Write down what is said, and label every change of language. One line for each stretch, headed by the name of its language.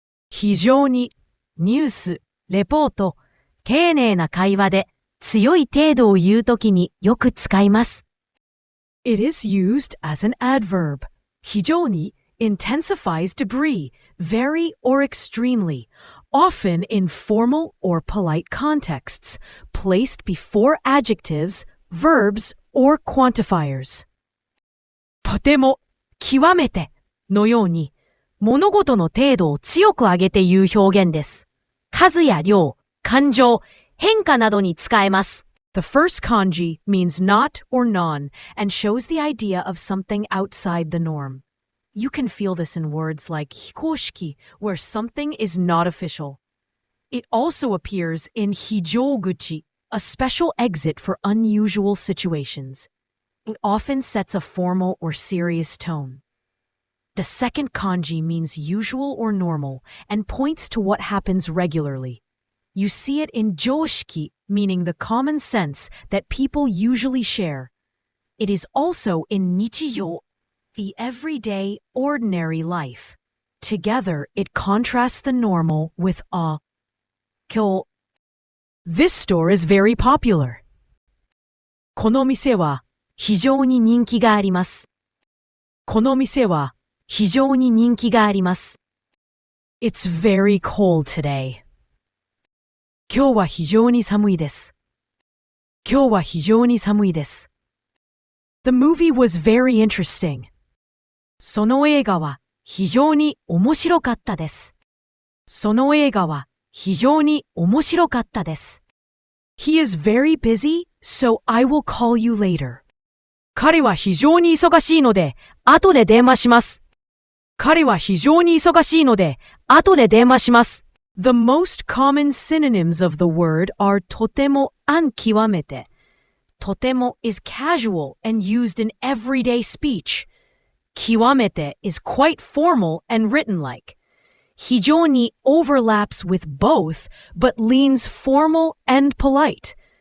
Japanese: 非常にニュース、レポート、丁寧な会話で強い程度を言うときによく使います。
English: It is used as an adverb. 非常に intensifies degree, very or extremely, often in formal or polite contexts, placed before adjectives, verbs, or quantifiers.
Japanese: とても、極めてのように、物事の程度を強く上げて言う表現です。数や量、感情、変化などに使えます。
English: The first kanji means not or non and shows the idea of something outside the norm. You can feel this in words like 非公式, where something is not official. It also appears in 非常口, a special exit for unusual situations. It often sets a formal or serious tone. The second kanji means usual or normal and points to what happens regularly. You see it in 常識, meaning the common sense that people usually share. It is also in 日常, the everyday, ordinary life. Together, it contrasts the normal with a. 今日 This store is very popular.
Japanese: この店は非常に人気があります。この店は非常に人気があります。
English: It's very cold today.
Japanese: 今日は非常に寒いです。今日は非常に寒いです。
English: The movie was very interesting.
Japanese: その映画は非常に面白かったです。その映画は非常に面白かったです。
English: He is very busy, so I will call you later.
Japanese: 彼は非常に忙しいので、後で電話します。彼は非常に忙しいので、後で電話します。
English: The most common synonyms of the word are とても and 極めて。とても is casual and used in everyday speech. 極めて is quite formal and written like. 非常に overlaps with both, but leans formal and polite.